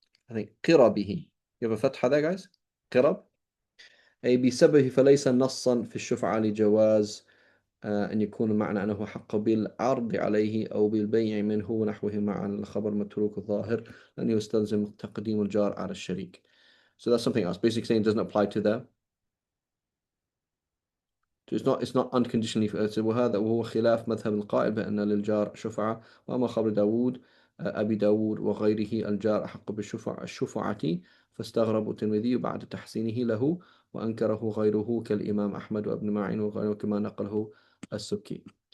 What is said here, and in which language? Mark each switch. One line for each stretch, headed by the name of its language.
English: I think قربه. You have a فتحة there guys.
Arabic: قرب أي بسببه فليس نصا في الشفعة لجواز أن يكون المعنى أنه حق بالعرض عليه أو بالبيع منه ونحوه مع الخبر متروك الظاهر لأنه يستلزم تقديم الجار على الشريك.
English: So that's something else. Basically saying it doesn't apply to them. It's not unconditionally
Arabic: وهذا وهو خلاف مذهب القائل بأن للجار شفعة. وأما خبر داود أبي داود وغيره الجار أحق الشفعة فاستغرب الترمذي بعد تحسينه له وأنكره غيره كالإمام أحمد وابن معين وغيره كما نقله السكي.